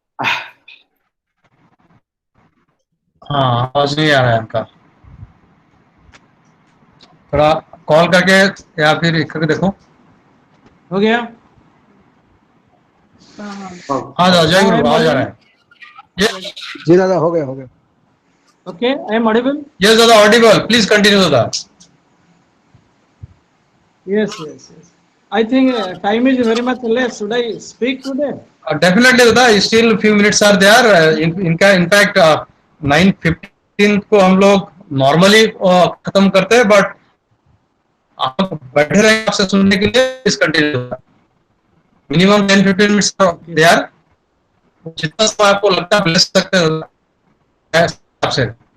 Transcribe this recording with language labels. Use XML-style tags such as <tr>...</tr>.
<hi>हाँ आवाज नहीं आ रहा है उनका, थोड़ा कॉल करके या फिर करके देखो। हो गया? हाँ दादा जय गुरु, आवाज आ रहा है। जी दादा हो गया</hi> <en>Okay, I am audible? Yes दादा audible, please continue दादा। Yes. I think time is very much less. Should I speak today? Definitely दादा, still few minutes are there.</en> <hi>इनका इनफैक्ट 9:15 को हम लोग नॉर्मली खत्म करते हैं, बट आप बैठे रहेंगे आपसे सुनने के लिए इस कंटिन्यू होगा मिनिमम 10-15 मिनट्स</hi> <en>they are</en> <hi>जितना समय आपको लगता है ले सकते हैं आपसे</hi>